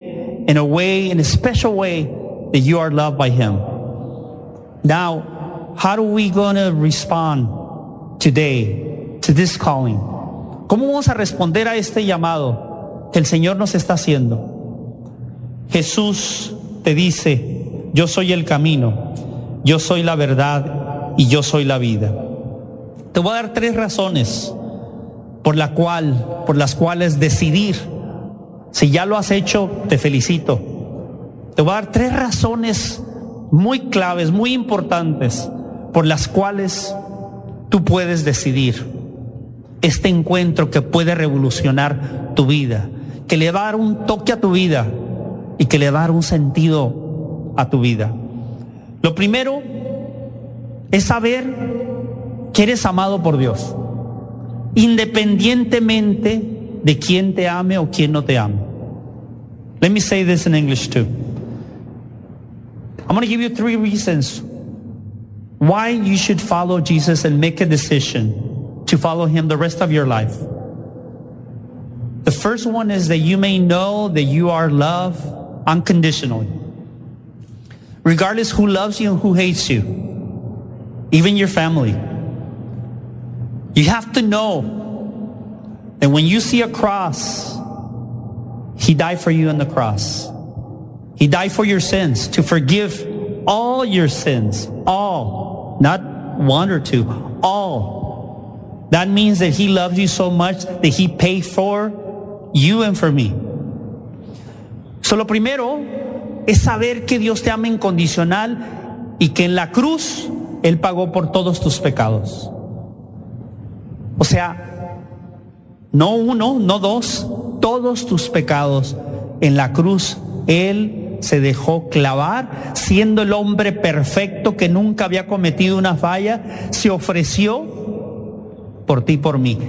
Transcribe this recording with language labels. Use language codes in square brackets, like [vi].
[en] in a way, in a special way, that you are loved by him. Now, how are we going to respond today to this calling? [es] ¿Cómo vamos a responder a este llamado que el Señor nos está haciendo? Jesús te dice, yo soy el camino, yo soy la verdad y yo soy la vida. Te voy a dar tres razones por las cuales decidir. Si ya lo has hecho, te felicito. Te voy a dar tres razones muy claves, muy importantes, por las cuales tú puedes decidir este encuentro que puede revolucionar tu vida, que le va a dar un toque a tu vida y que le va a dar un sentido a tu vida. Lo primero es saber que eres amado por Dios, independientemente de quién te ame o quién no te ame. [en] Let me say this in English too. I'm going to give you three reasons why you should follow Jesus and make a decision to follow him the rest of your life. The first one is that you may know that you are loved unconditionally. Regardless who loves you and who hates you, even your family, you have to know that when you see a cross, he died for you on the cross. He died for your sins, to forgive all your sins, all, not one or two, all. That means that he loves you so much that he paid for you and for me. [es] So lo primero es saber que Dios te ama incondicional y que en la cruz él pagó por todos tus pecados. O sea, no uno, no dos, todos tus pecados en la cruz él se dejó clavar, siendo el hombre perfecto que nunca había cometido una falla, se ofreció por ti y por mí.